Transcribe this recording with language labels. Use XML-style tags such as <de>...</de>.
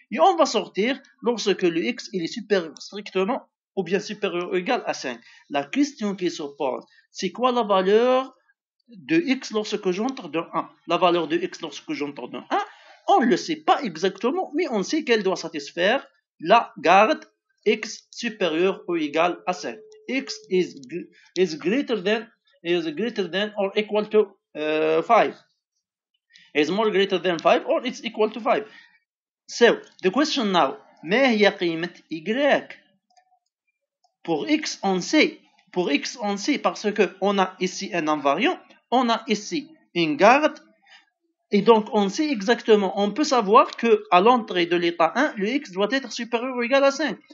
<fr>Et on va sortir lorsque le X il est supérieur strictement ou bien supérieur ou égal à 5. La question qui se pose, c'est quoi la valeur de X lorsque j'entre dans 1? La valeur de X lorsque j'entre dans 1, on ne le sait pas exactement, mais on sait qu'elle doit satisfaire la garde X supérieur ou égal à 5.</fr> <en>X is greater than or equal to 5. Is more greater than 5 or it's equal to 5. So, the question now,</en> <ar>ما هي قيمة</ar> <en>Y?</en> <fr>Pour X, on sait. Pour X, on sait parce qu'on a ici un invariant, on a ici une garde, et donc on sait exactement, on peut savoir qu'à l'entrée de l'état 1, le X doit être supérieur ou égal à 5.</fr>